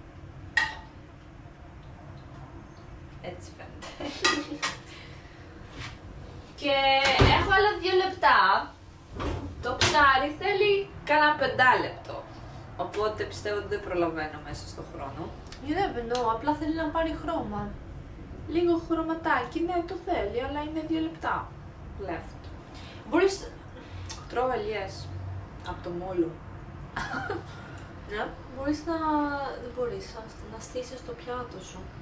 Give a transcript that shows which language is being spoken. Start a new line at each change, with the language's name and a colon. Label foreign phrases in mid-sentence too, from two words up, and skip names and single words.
Greek: Έτσι φαίνεται. Και έχω άλλα 2 λεπτά. Το ψάρι θέλει κάνα 5 λεπτό. Οπότε πιστεύω ότι δεν προλαβαίνω μέσα στο χρόνο.
English: You never know,
Greek: απλά θέλει να πάρει χρώμα. Λίγο χρωματάκι, ναι, το θέλει, αλλά είναι 2 λεπτά.
English: Left.
Greek: Μπορείς... Τρώω ελιές. Από το μόλο. Ναι. Μπορείς να... Δεν μπορείς, να στήσεις το πιάτο σου.